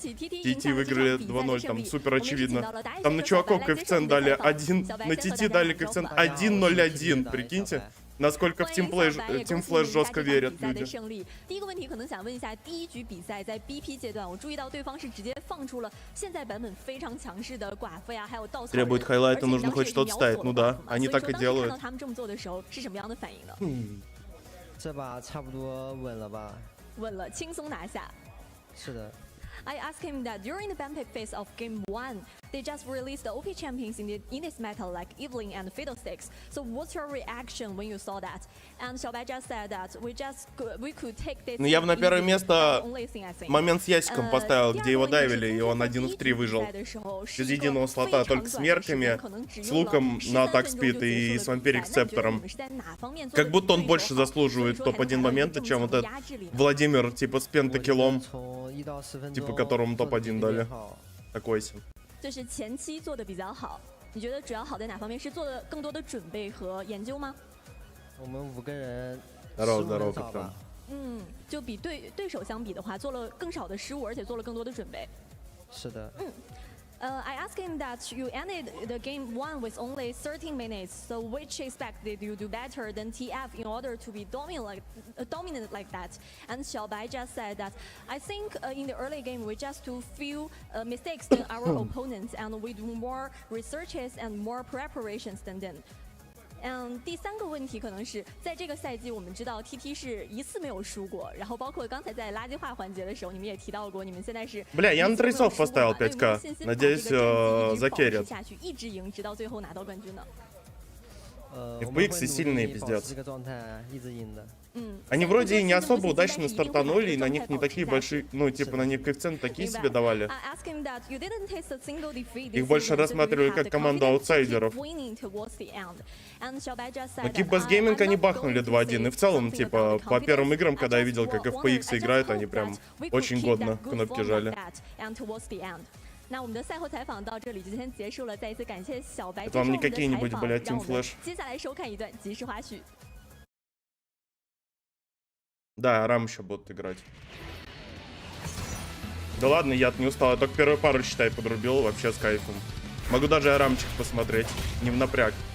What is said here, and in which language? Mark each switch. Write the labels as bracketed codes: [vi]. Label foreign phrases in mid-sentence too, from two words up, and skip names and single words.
[ru] TT выиграли 2-0, там супер очевидно. Там на чуваков коэффициент дали 1, на TT дали коэффициент 1.01, прикиньте. Насколько в тимфлэш жестко верят люди. Требует хайлайта, нужно хоть что-то ставить. Ну да, они так и делают. [zh] 这把差不多稳了吧？稳了，轻松拿下。是的。 [en] I asked him that during the ban pick phase of Game 1, they just released the OP champions in this meta like Evelyn and Fiddlesticks. So what's your reaction when you saw that? And Xiaobai just said that we could take this. [ru] Ну я бы на первое место [en] only thing I think. [ru] момент с ясиком поставил, где его дайвили, и он 1 в 3 выжил. Без единого слота, только с мерками, с луком на атак спид и с вампирик сцептором. Как будто он больше заслуживает топ-1 момента, чем вот этот Владимир, типа с пентакиллом, типа которому топ-1 дали. Такой себе. [zh] 就是前期做的比较好，你觉得主要好在哪方面？是做了更多的准备和研究吗？我们5个人 [ru] здорово, [zh] 少吧。就比对手相比的话，做了更少的失误，而且做了更多的准备。是的。 [en] I asked him that you ended the game 1 with only 13 minutes, so which aspect did you do better than TF in order to be dominant like that? And Xiaobai just said that I think in the early game we just do few mistakes than our opponents, and we do more researches and more preparations than them. [zh] 第三个问题可能是在这个赛季，我们知道 TT 是一次没有输过，然后包括刚才在垃圾话环节的时候，你们也提到过，你们现在是 [ru] Бля, я на трейсов поставил 5к. Надеюсь, закерят. [zh] 下去一直赢，直到最后拿到冠军呢。 [ru] FPX сильные, пиздец. [zh] 这个状态一直赢的。 [ru] Они вроде и не особо удачно стартанули, и на них не такие большие, ну, типа, на них коэффициенты такие себе давали. Их больше рассматривали как команду аутсайдеров. Но Keep Gaming они бахнули 2-1, и в целом, типа, по первым играм, когда я видел, как FPX играют, они прям очень годно кнопки жали. [zh] 那我们的赛后采访到这里就先结束了，再一次感谢小白接受 [ru] Это [zh] 我 [ru] вам [zh] 们 [ru] не [zh] 的采 [ru] какие-нибудь, [zh] 访， [ru] блядь, [zh] 让我 [ru] Team [zh] 们 [ru] Flash. [zh] 接下来收看一段即时花絮。 [ru] Да, Арам еще будут играть. Да ладно, я-то не устал, я только первую пару, считай, подрубил, вообще с кайфом. Могу даже Арамчик посмотреть, не в напряг.